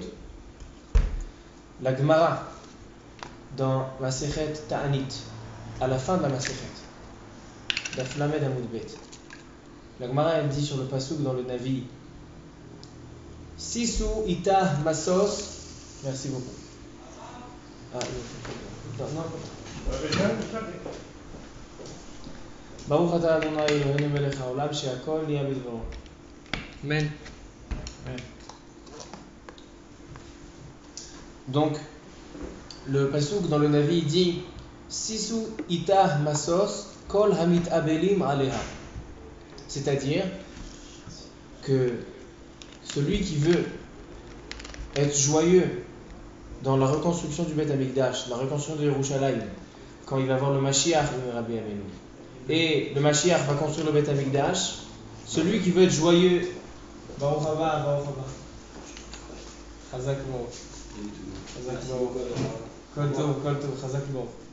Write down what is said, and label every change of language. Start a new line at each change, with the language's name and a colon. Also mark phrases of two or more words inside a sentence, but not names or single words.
French: La Gemara dans Masechet Ta'anit, à la fin de la Masechet,
Hebrew: דף ל עמוד ב,
French: la Gemara elle dit sur le pasuk dans le Navi,
Hebrew: שישו אתה משוש,
French: merci beaucoup. Non.
Hebrew: ברוך אתה אדוני אלוהינו מלך העולם שהכל נהיה בדברו.
French: Amen. Donc, le pasuk dans le Navi dit
Hebrew: שישו אתה משוש כל המתאבלים עליה.
French: C'est-à-dire que celui qui veut être joyeux dans la reconstruction du
Hebrew: בית המקדש,
French: la reconstruction de Yerushalayim, quand il va voir le Mashiach, Rabbi Amenu, et le Mashiach va construire le
Hebrew: בית המקדש,
French: celui qui veut être joyeux,
Hebrew: ברוך הבא, חזק מו, כל טוב, חזק מו.